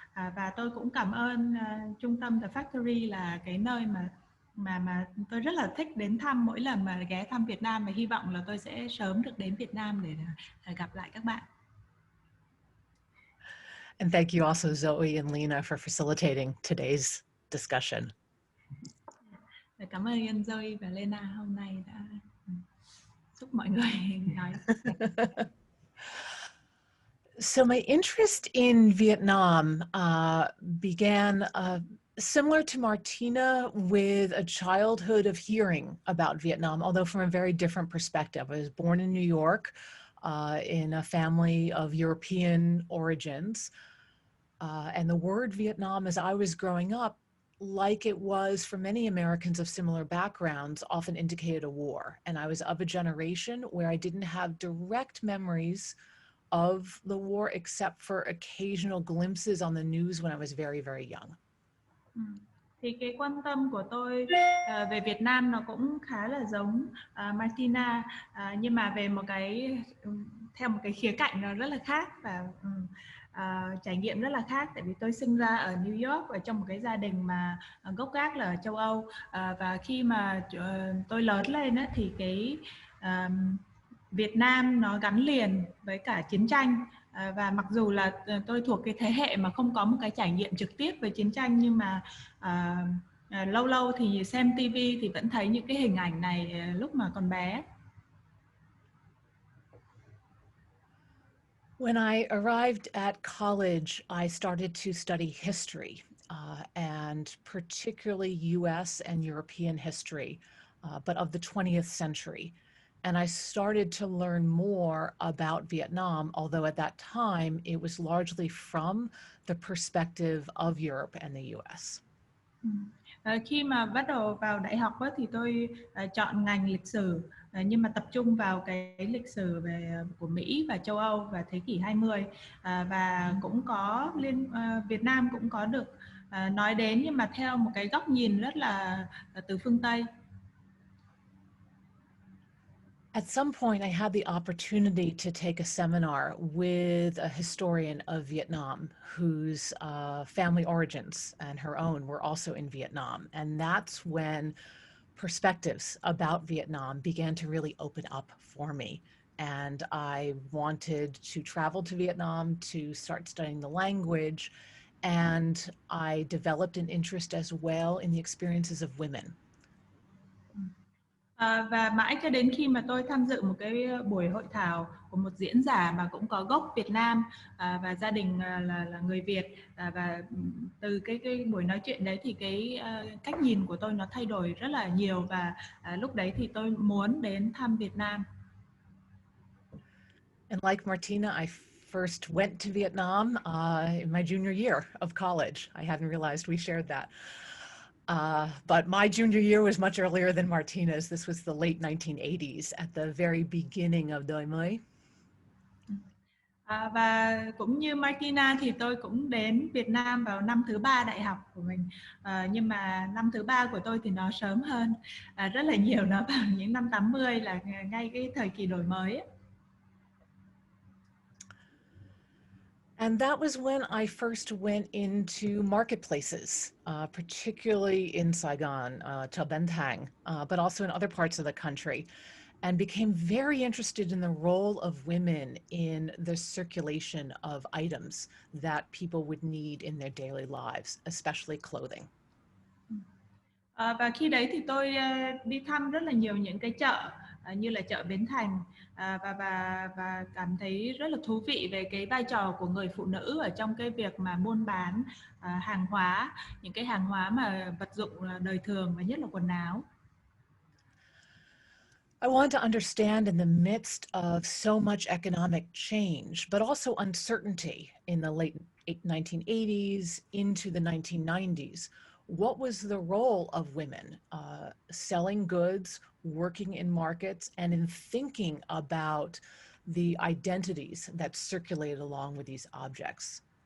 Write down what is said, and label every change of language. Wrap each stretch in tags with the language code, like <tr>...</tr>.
<vi>Và tôi cũng cảm ơn trung tâm The Factory là cái nơi mà tôi rất là thích đến thăm mỗi lần mà ghé thăm Việt Nam, và hy vọng là tôi sẽ sớm được đến Việt Nam để gặp lại các bạn.</vi> <en>And thank you also, Zoe and Lena, for facilitating today's discussion.</en> <vi>Cảm ơn Zoe và Lena hôm nay đã giúp mọi người nói.</vi> <en>So my interest in Vietnam began similar to Martina, with a childhood of hearing about Vietnam, although from a very different perspective. I was born in New York in a family of European origins. And the word Vietnam, as I was growing up, like it was for many Americans of similar backgrounds, often indicated a war. And I was of a generation where I didn't have direct memories of the war, except for occasional glimpses on the news when I was very, very young.</en> <vi>Thì cái quan tâm của tôi về Việt Nam nó cũng khá là giống Martina, nhưng mà về theo một cái khía cạnh nó rất là khác, và trải nghiệm rất là khác. Tại vì tôi sinh ra ở New York, ở trong một cái gia đình mà gốc gác là ở châu Âu, và khi mà tôi lớn lên thì cái Việt Nam nó gắn liền với cả chiến tranh. Và mặc dù là tôi thuộc cái thế hệ mà không có một cái trải nghiệm trực tiếp về chiến tranh, nhưng mà lâu lâu thì xem TV thì vẫn thấy những cái hình ảnh này lúc mà còn bé.</vi> <en>When I arrived at college, I started to study history, and particularly US and European history, but of the 20th century. And I started to learn more about Vietnam, although at that time it was largely from the perspective of Europe and the US.</en> <vi>Khi mà bắt đầu vào đại học thì tôi chọn ngành lịch sử, nhưng mà tập trung vào cái lịch sử của Mỹ và châu Âu và thế kỷ 20, và cũng có Việt Nam cũng có được nói đến, nhưng mà theo một cái góc nhìn rất là từ phương Tây.</vi> <en>At some point, I had the opportunity to take a seminar with a historian of Vietnam whose family origins and her own were also in Vietnam. And that's when perspectives about Vietnam began to really open up for me. And I wanted to travel to Vietnam to start studying the language. And I developed an interest as well in the experiences of women.</en> <vi>Và mãi cho đến khi mà tôi tham dự một cái buổi hội thảo của một diễn giả mà cũng có gốc Việt Nam, và gia đình là người Việt, và từ cái buổi nói chuyện đấy thì cái cách nhìn của tôi nó thay đổi rất là nhiều, và lúc đấy thì tôi muốn đến thăm Việt Nam.</vi> <en>And like Martina, I first went to Vietnam in my junior year of college. I hadn't realized we shared that. But my junior year was much earlier than Martina's. This was the late 1980s, at the very beginning of Dolla S.</en> <vi>Và cũng như Martina thì tôi cũng đến Việt Nam vào năm thứ 3 đại học của mình. Nhưng mà năm thứ 3 của tôi thì nó sớm hơn rất là nhiều, nó vào những năm 80, là ngay cái thời kỳ đổi mới ấy.</vi> <en>And that was when I first went into marketplaces, particularly in Saigon, to Bến Thành, but also in other parts of the country, and became very interested in the role of women in the circulation of items that people would need in their daily lives, especially clothing.</en> <vi>Và khi đấy thì tôi đi thăm rất là nhiều những cái chợ như là chợ Bến Thành, và cảm thấy rất là thú vị về cái vai trò của người phụ nữ ở trong cái việc mà buôn bán hàng hóa, những cái hàng hóa mà vật dụng đời thường, và nhất là quần áo.</vi> <en>I want to understand, in the midst of so much economic change, but also uncertainty in the late 1980s into the 1990s, what was the role of women selling goods, working in markets, and in thinking about the identities that circulated along with these objects?</en>